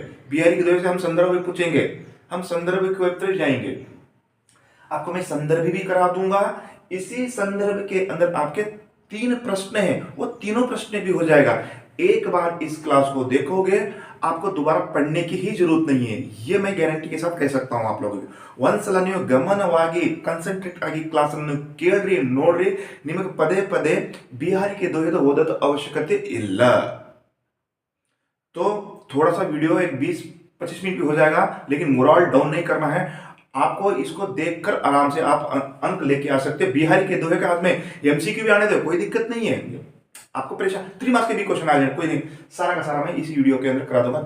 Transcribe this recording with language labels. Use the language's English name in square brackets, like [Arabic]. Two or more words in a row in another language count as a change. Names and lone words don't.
[Hindi] बिहारी के दोहे से हम संदर्भ भी पूछेंगे, हम संदर्भ की तरफ जाएंगे। आपको मैं संदर्भ भी करा दूंगा। इसी संदर्भ के अंदर आपके 3 प्रश्न हैं, वो तीनों प्रश्न भी हो जाएगा। एक बार इस क्लास को देखोगे, आपको दोबारा पढ़ने की ही जरूरत नहीं है, ये मैं गारंटी के साथ कह सकता हूं आप लोगों को। [Kannada] ಒಂದ್ಸಲ ನೀವು ಗಮನವಾಗಿ ಕಾನ್ಸಂಟ್ರೇಟ್ ಆಗಿ ಕ್ಲಾಸ್ ಅನ್ನು ಕೇಳ್ರಿ, ನೋಡ್ರಿ, ನಿಮಗೆ ಪದೇ ಪದೇ [Hindi] बिहारी के दोहे तो [Kannada] ಓದೋದ ಅವಶ್ಯಕತೆ ಇಲ್ಲ। [Hindi] तो थोड़ा सा वीडियो एक 20-25 मिनट भी हो जाएगा, लेकिन [English] moral down [Hindi] नहीं करना है। आपको इसको देखकर आराम से आप अंक लेके आ सकते हैं। बिहारी के दोहे के हाथ में एमसीक्यू भी आने दो, कोई दिक्कत नहीं है। आपको परेशान 3 मार्क्स के भी क्वेश्चन आ जाए, कोई नहीं, सारा का सारा मैं इसी वीडियो के अंदर करा दूंगा।